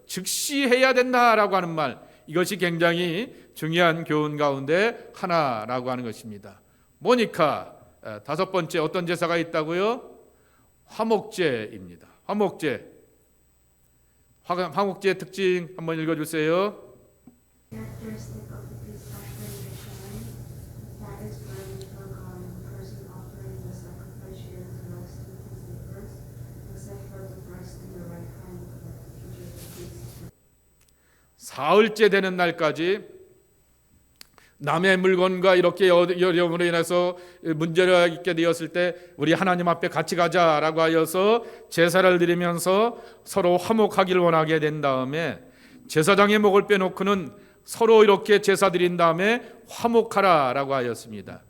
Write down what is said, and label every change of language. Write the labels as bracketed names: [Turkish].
[Korean] 즉시 해야 된다라고 하는 말, 이것이 굉장히 중요한 교훈 가운데 하나라고 하는 것입니다. 뭐니까 5번째 어떤 제사가 있다고요? 화목제입니다. 화목제. 화목제의 특징 한번 읽어주세요. [English] Characteristic of the peace offering ritual that is burned before God, the person offering the sacrifice shares the rest with his neighbors, except for the breast and the right hand of it, which is the priest's. [Korean] 사흘째 되는 날까지 남의 물건과 이렇게 어려움으로 인해서 문제가 있게 되었을 때 우리 하나님 앞에 같이 가자라고 하여서 제사를 드리면서 서로 화목하기를 원하게 된 다음에 제사장의 목을 빼놓고는 서로 이렇게 제사 드린 다음에 화목하라라고 하였습니다.